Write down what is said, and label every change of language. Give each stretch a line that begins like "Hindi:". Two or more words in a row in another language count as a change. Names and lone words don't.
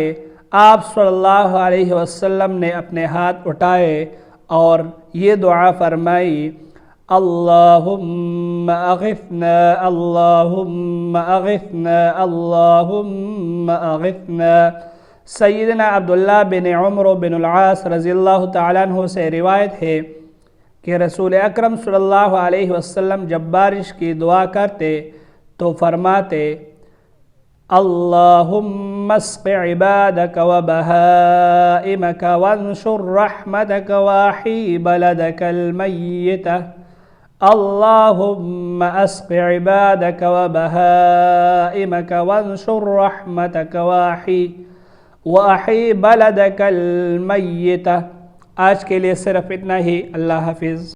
Urdu: آپ
Arabic: صلی اللہ علیہ وسلم
Urdu: نے اپنے ہاتھ اٹھائے اور یہ دعا فرمائی:
Arabic: اللہم اغثنا اللہم اغثنا اللہم اغثنا۔
Urdu: سیدنا عبداللہ بن عمرو بن العاص
Arabic: رضی اللہ تعالیٰ عنہ
Urdu: سے روایت ہے کہ رسول اکرم
Arabic: صلی اللہ علیہ وسلم
Urdu: جب بارش کی دعا کرتے تو فرماتے:
Arabic: اللہم اسق عبادک و بہائمک وانشر رحمتک واحی بلدک المیتہ۔ اللہم اسق عبادک و بہائمک وانشر رحمتک واحی بلدک المیتہ۔
Urdu: آج کے لیے صرف اتنا ہی۔ اللہ حافظ۔